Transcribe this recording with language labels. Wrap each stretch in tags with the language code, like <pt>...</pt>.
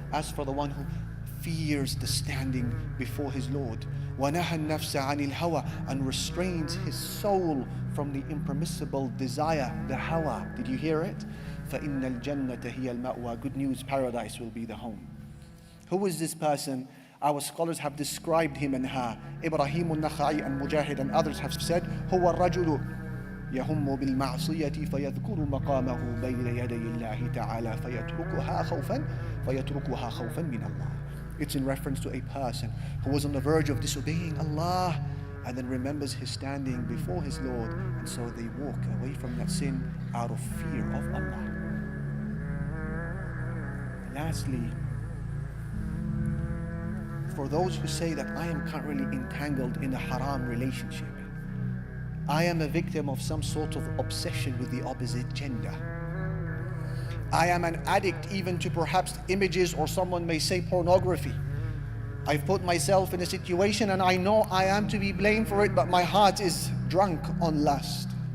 <en>As for the one who fears the standing before his Lord,</en> <ar>وَنَهَى النَّفْسَ عَنِ الْهَوَى,</ar> <en>and restrains his soul from the impermissible desire, the hawa. Did you hear it?</en> <ar>فَإِنَّ الْجَنَّةَ هِيَ الْمَأْوَى.</ar> <en>Good news, paradise will be the home. Who is this person? Our scholars have described him and her. Ibrahim al-Nakhai and Mujahid and others have said,</en> <ar>هُوَ الرَّجُلُ يهم بالمعصية فيذكر مقامه بين يدي الله تعالى فيتركها خوفا من Allah.</ar> <en>It's in reference to a person who was on the verge of disobeying Allah and then remembers his standing before his Lord, and so they walk away from that sin out of fear of Allah. Lastly, for those who say that I am currently entangled in a haram relationship, I am a victim of some sort of obsession with the opposite gender, I am an addict even to perhaps images, or someone may say pornography, I've put myself in a situation and I know I am to be blamed for it, but my heart is drunk on lust.</en>